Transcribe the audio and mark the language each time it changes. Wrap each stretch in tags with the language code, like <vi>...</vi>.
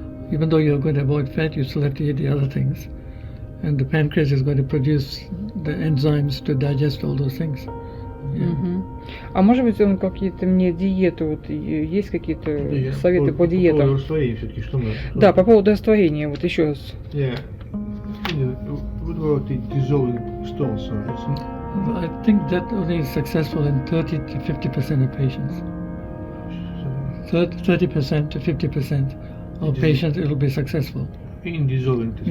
<en>Even though you're going to avoid fat, you still have to eat the other things. And the pancreas is going to produce the enzymes to digest all those things. Yeah.</en> <ru>А может быть, он какие-то мне диеты, вот есть какие-то советы по диетам? По поводу растворения все-таки, что мы... Да, по поводу растворения, вот еще раз.</ru> <en>Yeah. What about the dissolving stones? I think that only is successful in 30 to 50% of patients. 30% to 50% of patients it will be successful. In dissolving the</en>